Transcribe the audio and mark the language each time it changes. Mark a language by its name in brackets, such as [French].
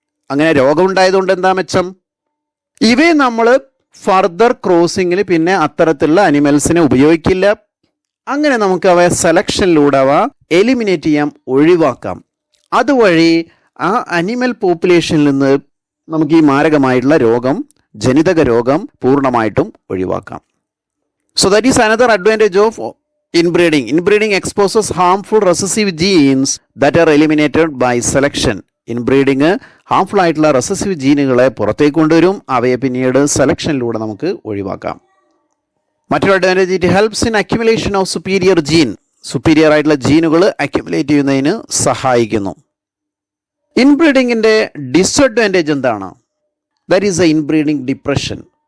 [Malayalam] അങ്ങനെ രോഗമുണ്ടായതുകൊണ്ട് എന്താ മെച്ചം? ഇവയെ നമ്മൾ ഫർദർ ക്രോസിങ്ങിൽ പിന്നെ അത്തരത്തിലുള്ള അനിമൽസിനെ ഉപയോഗിക്കില്ല. അങ്ങനെ നമുക്ക് അവയെ സെലക്ഷനിലൂടെ അവ എലിമിനേറ്റ് ചെയ്യാം, ഒഴിവാക്കാം. അതുവഴി ആ അനിമൽ പോപ്പുലേഷനിൽ നിന്ന് നമുക്ക് ഈ മാരകമായിട്ടുള്ള ജനിതക രോഗം പൂർണ്ണമായിട്ടും ഒഴിവാക്കാം. [English] So that is another advantage of inbreeding. Inbreeding exposes harmful recessive genes that are eliminated by selection. [Malayalam] Inbreeding harmful ആയിട്ടുള്ള റെസസീവ് ജീനുകളെ പുറത്തേക്ക് കൊണ്ടുവരും, അവയെ പിന്നീട് സെലക്ഷനിലൂടെ നമുക്ക് ഒഴിവാക്കാം. മറ്റൊരു advantage, [English] It helps in accumulation of superior gene. [Malayalam] Superior ആയിട്ടുള്ള ജീനുകൾ അക്യുമുലേറ്റ് ചെയ്യുന്നതിന് സഹായിക്കുന്നു. ഇൻബ്രീഡിങ്ങിൻ്റെ ഡിസ്അഡ്വാൻറ്റേജ് എന്താണ്? [English] That is a inbreeding depression.